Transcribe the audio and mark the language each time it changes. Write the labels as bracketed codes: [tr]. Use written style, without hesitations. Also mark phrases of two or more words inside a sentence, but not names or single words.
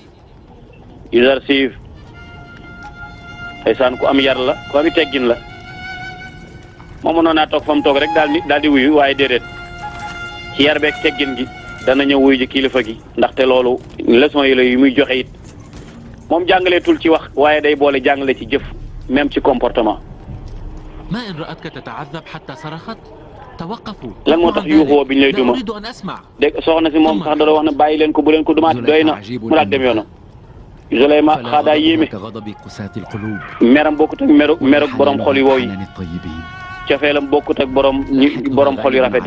[wo] Yuzarsif ndeysaan ku am yar la ku am teggin la moom mënoon naa toog fa mu toog rek daal di wuyu waaye déedéet ci yar beeg teggin gi dana ñëw wuyu ji kilifa gi ndaxte loolu leçon yi la yu muy joxe it moom jàngaleetul ci wax waaye day boole jàngale ci jëf même ci comportement. [ar] ما إن رأتك تتعذب حتى صرخت توقفوا. [wo] lan moo tax yuuxoo bi ñu lay duma dégg soxna si moom sax dara wax na bàyyi leen ko bu leen ko dumaat doy na mu daal dem yoonam. Zuleyma xaadaa yéeme meram bokkut ak meruk borom xol yu wow yi cafeelam bokkut ak borom xol yu rafet yi.